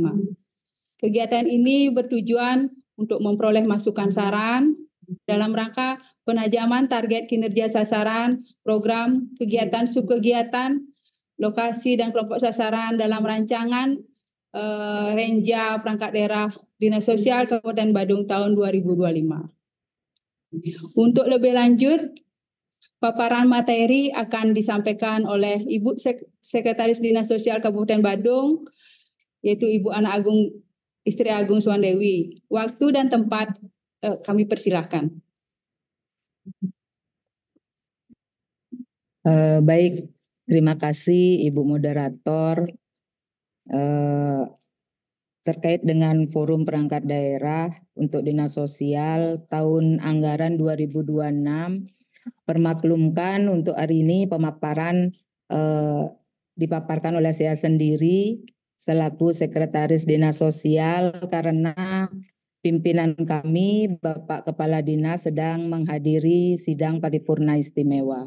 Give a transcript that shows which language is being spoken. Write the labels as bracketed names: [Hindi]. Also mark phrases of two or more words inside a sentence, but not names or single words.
[Indonesian] Kegiatan ini bertujuan untuk memperoleh masukan saran dalam rangka penajaman target kinerja sasaran, program, kegiatan, subkegiatan, lokasi dan kelompok sasaran dalam rancangan Renja Perangkat Daerah Dinas Sosial Kabupaten Badung tahun 2025. Untuk lebih lanjut, paparan materi akan disampaikan oleh Ibu Sekretaris Dinas Sosial Kabupaten Badung, yaitu Ibu Ana Agung Istri Agung Suwandewi. Waktu dan tempat kami persilahkan. Baik, terima kasih Ibu Moderator. Terkait dengan Forum Perangkat Daerah untuk Dinas Sosial tahun anggaran 2026, permaklumkan untuk hari ini pemaparan dipaparkan oleh saya sendiri selaku Sekretaris Dinas Sosial karena pimpinan kami Bapak Kepala Dinas sedang menghadiri sidang paripurna istimewa.